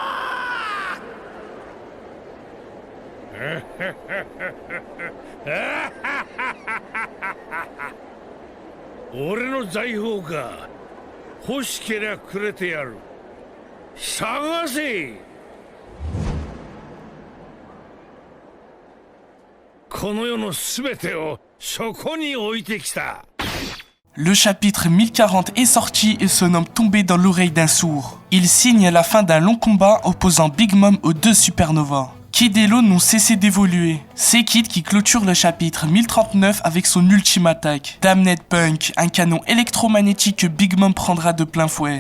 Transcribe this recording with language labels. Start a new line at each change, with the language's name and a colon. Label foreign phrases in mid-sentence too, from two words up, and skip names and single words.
Japanese: 俺の財宝か。欲しけりゃくれてやる。探せ。この世のすべてをそこに置いてきた。
French: Le chapitre 1040 est sorti et se nomme Tomber dans l'oreille d'un sourd. Il signe la fin d'un long combat opposant Big Mom aux deux supernovas. Kid et Law n'ont cessé d'évoluer. C'est Kid qui clôture le chapitre 1039 avec son ultime attaque. Damned Punk, un canon électromagnétique que Big Mom prendra de plein fouet.